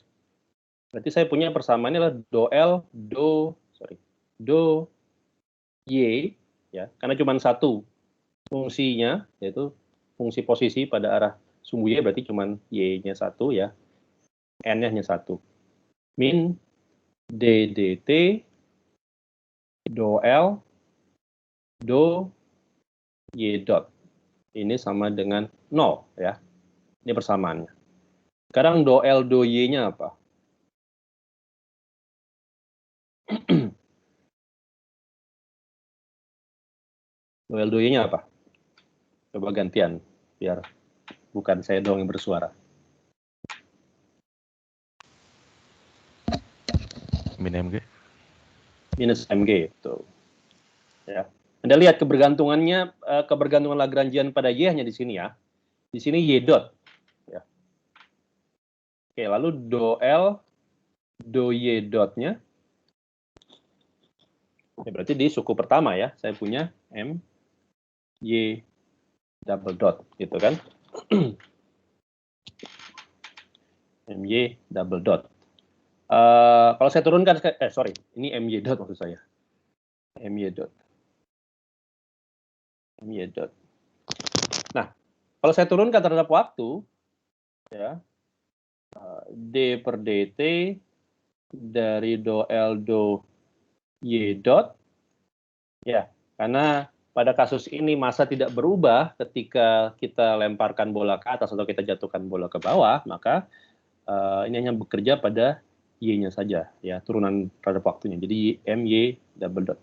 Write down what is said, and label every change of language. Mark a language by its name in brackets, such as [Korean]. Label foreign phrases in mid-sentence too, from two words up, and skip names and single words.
[Indonesian] Berarti saya punya persamaannya adalah do Y ya, karena cuma satu fungsinya, yaitu fungsi posisi pada arah sumbu Y, berarti cuma Y-nya satu ya, N-nya hanya satu. Min D dt do L do Y dot. Ini sama dengan 0 ya. Ini persamaannya. Sekarang do L do Y-nya apa? Do L do Y-nya apa? Coba gantian, biar bukan saya doang yang bersuara. Min MG. Minus MG, itu. Ya. Anda lihat kebergantungannya, kebergantungan Lagrangian pada Y hanya di sini ya. Di sini Y dot. Ya. Oke, lalu do L, do Y dotnya. Ya, berarti di suku pertama ya, saya punya M, Y, [English] double dot, [Indonesian] gitu kan. MY [English] double dot. [Indonesian] Kalau saya turunkan, sorry, ini MY dot maksud saya. MY dot. MY dot. Nah, kalau saya turunkan terhadap waktu, ya, D per DT dari do L do Y dot, ya, karena pada kasus ini massa tidak berubah ketika kita lemparkan bola ke atas atau kita jatuhkan bola ke bawah, maka ini hanya bekerja pada Y-nya saja, ya, turunan terhadap waktunya. Jadi MY [English] double dot.